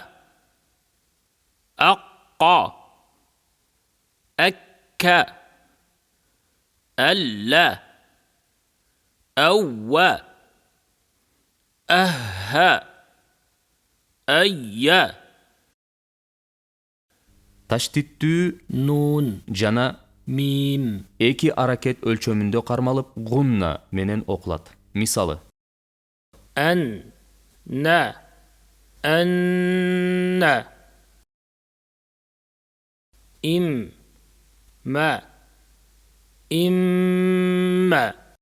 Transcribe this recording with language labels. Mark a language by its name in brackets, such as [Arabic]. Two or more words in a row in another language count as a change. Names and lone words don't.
[Arabic] أق أك أل أو أه أي [Kyrgyz] Таштиттүү [Arabic] نون [Kyrgyz] жана [Arabic] ميم [Kyrgyz] эки аракет өлчөмүндө кармалып гунна менен окулат. Мисалы: [Arabic] أن نا أن إم ما إما